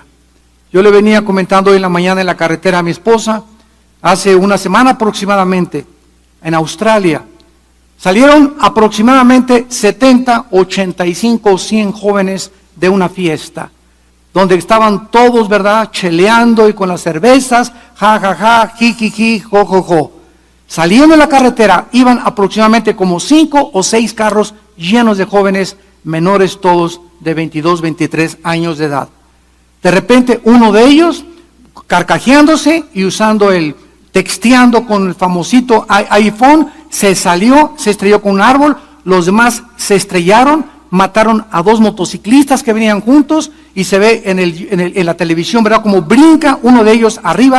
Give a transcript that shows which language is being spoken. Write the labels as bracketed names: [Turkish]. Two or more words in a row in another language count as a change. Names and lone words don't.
[Spanish] Yo le venía comentando hoy en la mañana en la carretera a mi esposa, hace una semana aproximadamente, en Australia, salieron aproximadamente 70, 85 o 100 jóvenes de una fiesta, donde estaban todos, ¿verdad?, cheleando y con las cervezas, ja, ja, ja, ji, ji, ji, jo, jo, jo. Saliendo de la carretera, iban aproximadamente como 5 o 6 carros llenos de jóvenes menores todos de 22, 23 años de edad. De repente uno de ellos, carcajeándose y texteando con el famosito iPhone, se salió, se estrelló con un árbol, los demás se estrellaron, mataron a 2 motociclistas que venían juntos y se ve en la televisión, ¿verdad?, como brinca uno de ellos arriba.